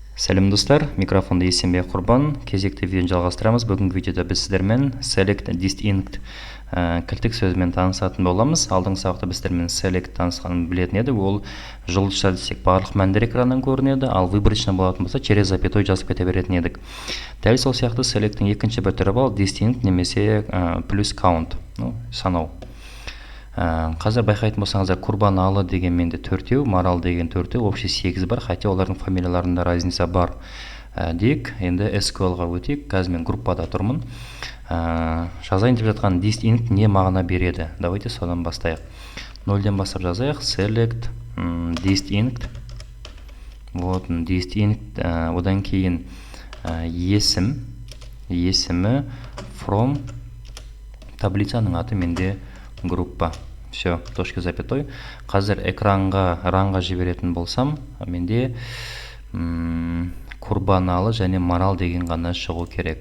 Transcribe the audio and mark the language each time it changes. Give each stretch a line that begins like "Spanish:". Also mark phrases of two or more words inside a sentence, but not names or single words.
Kazakh: Сәлем достар, микрофонда Есенбек Құрбан. Кезекті видеоны жалғастырамыз. Бүгінгі видеода біз сіздермен
English: select distinct
Kazakh: кілттік сөзімен танысатын боламыз. Алдыңғы сабақта біз сіздермен select танысқанын білетін едік. Ол жұлдызша десек барлық мәндер экраннан көрінеді, ал выборочно болатын болса
Russian: через запятой
Kazakh: жазып кете беретін едік. Дәл сол сияқты select'тің екінші бір түрі бар, distinct немесе плюс count, санау. Қазір байқайтын болсаңыздар, Құрбаналы деген менде 4-еу, Марал деген 4-еу, общий 8 бар, хотя олардың фамилияларында разница бар дейік. Енді SQL-ға өтейік. Қазір мен группада тұрмын. Жазайын деп жатқан distinct не мағына береді? Давайте содан бастайық. 0-ден бастап жазайық.
English: Select distinct. Вот, distinct.
Kazakh: Одан кейін есімі from таблицаның аты менде группа.
Russian: Все, точка запятой.
Kazakh: Қазір экранға ранға жіберетін болсам, менде Құрбаналы және Марал деген ғана шығу керек.